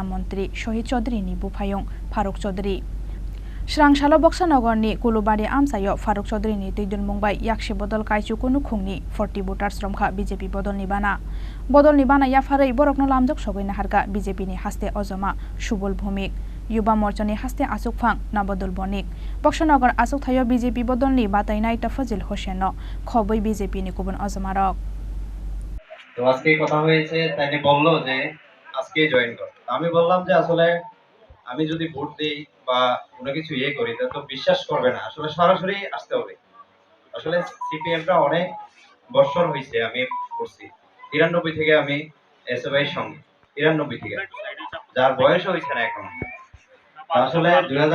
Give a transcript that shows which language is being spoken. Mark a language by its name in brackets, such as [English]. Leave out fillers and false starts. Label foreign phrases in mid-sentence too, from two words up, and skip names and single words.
[Kok Borok] mantri Shohid Chaudhary ni bufayong Faruk Chaudhary Srangshalo Boksanagar ni Kulubari amsayo Faruk Chaudhary ni tuidul mungbai yakshi bodol kaichu kunu khungni 40 voters romkha BJP bodol ni bana yafarai borokno lamjok sogoina harka BJP ni haste ojoma Subol Bhumik Yuba Morchani haste Asuk Phang Nabadul Bonik Boksanagar Asuk Thayo BJP bodol ni batainai Tafazil Hoseno khoboi BJP ni kubun ojomarok [Bangla] তো আজকে কথা হয়েছে তাইলে বললো যে আজকে জয়েন কর আমি বললাম যে আসলে আমি যদি ভোট দেই বা কোনো কিছু করি তো বিশ্বাস করবে না আসলে সরাসরি আসতে হবে আসলে সিপিএমটা অনেক বছর হইছে আমি করছি 93 থেকে আমি এসএফআই এর সঙ্গে 93 থেকে যার বয়স হইছে না এখন আসলে 2004